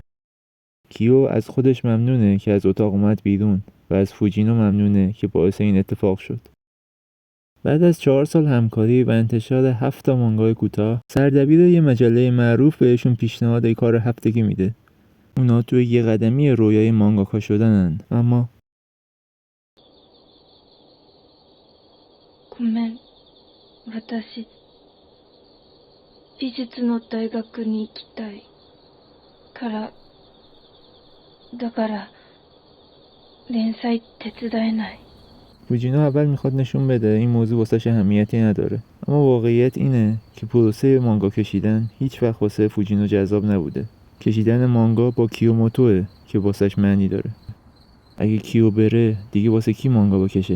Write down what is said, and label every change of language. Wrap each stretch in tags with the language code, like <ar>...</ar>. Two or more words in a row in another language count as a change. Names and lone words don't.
<fa>کیو از خودش ممنونه که از اتاق اومد بیرون و از فوجینو ممنونه که باعث این اتفاق شد. بعد از 4 سال همکاری و انتشار 7 تا مانگای کوتاه، سردبیر یه مجله معروف بهشون پیشنهاد کار هفتگی میده. اونا توی یه قدمی رویای مانگاکا شدنن، اما</fa> <ja>ごめん、私、美術の大学に行きたいから、だから連載手伝えない。</ja> <fa>فوجینو اول میخواد نشون بده این موضوع واسش اهمیتی نداره، اما واقعیت اینه که پروسه مانگا کشیدن هیچ وقت واسه فوجینو جذاب نبوده. کشیدن مانگا با کیوموتوه که واسش معنی داره. اگه کیو بره دیگه واسه کی مانگا بکشه؟</fa>